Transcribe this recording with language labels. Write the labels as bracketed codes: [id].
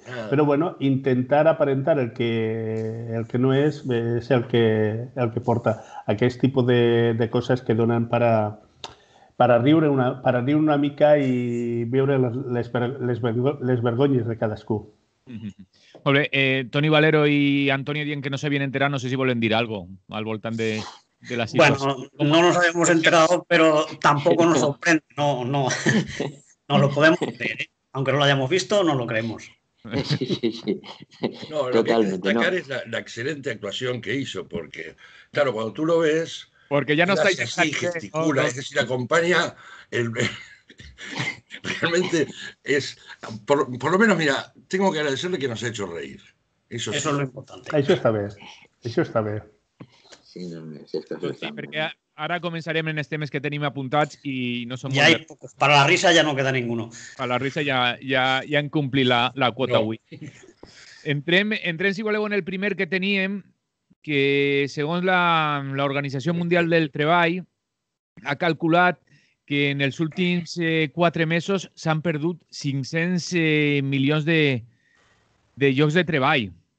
[ca] Però, bueno, intentar aparentar el que no és el que porta aquest tipus de coses que donen per a riure una mica i veure les vergonyes de cadascú. Molt bé. Toni Valero i Antonio dient que [es] no se habían enterado, [ca] no sé si volen dir algo al voltant de la situación. [es] Bueno, no nos habíamos enterado, pero tampoco nos sorprende. No lo podemos creer, ¿eh? Aunque no lo hayamos visto, no lo creemos. Sí. No, lo que hay que destacar es la excelente actuación que hizo, porque, claro, cuando tú lo ves... Porque ya no está... así, gesticula, es decir, acompaña... Realmente es... Por lo menos, mira, tengo que agradecerle que nos ha hecho reír. Eso es lo importante. [ca] Això està bé. Sí, perquè ara començarem en els temes que tenim apuntats i no són molt... [es] Para la risa ya no queda ninguno. Para la risa [ca] ja hem complit la quota avui. Entrem, si voleu, en el primer que teníem, que segons l'Organització Mundial del Treball ha calculat que en els últims 4 mesos s'han perdut 500 milions de llocs de treball.